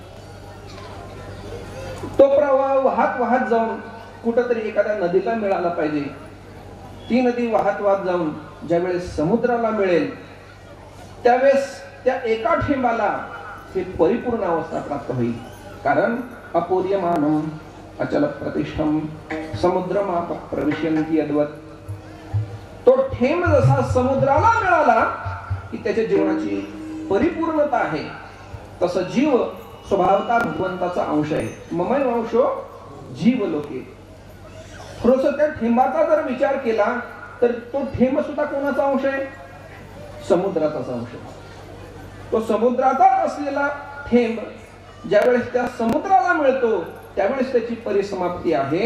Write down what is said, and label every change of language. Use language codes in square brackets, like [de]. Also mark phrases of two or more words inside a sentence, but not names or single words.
[mr] तो प्रवाह वाहत वाहत जाऊन कुठेतरी एखाद्या नदीला मिळाला पाहिजे. ती नदी वाहत वाहत जाऊन ज्यावेळेस समुद्राला मिळेल त्यावेळेस त्या एका थेंबाला हे परिपूर्ण अवस्था प्राप्त होईल. [sa] कारण अपूर्यमानम अचल प्रतिष्ठम समुद्रमाप प्रविशन्ति यद्वत. [mr] तो थेंब जसा समुद्राला मिळाला की त्याच्या जीवनाची परिपूर्णता आहे, तसं जीव स्वभावता भगवंताचा अंश आहे. [sa] ममैव अंशो जीव लोके. [mr] थोडस त्या थेंबाचा जर विचार केला तर तो थेंब सुद्धा कोणाचा अंश आहे? समुद्राचाच अंश आहे. तो समुद्राचा असलेला थेंब ज्यावेळेस त्या समुद्राला मिळतो त्यावेळेस त्याची परिसमाप्ती आहे.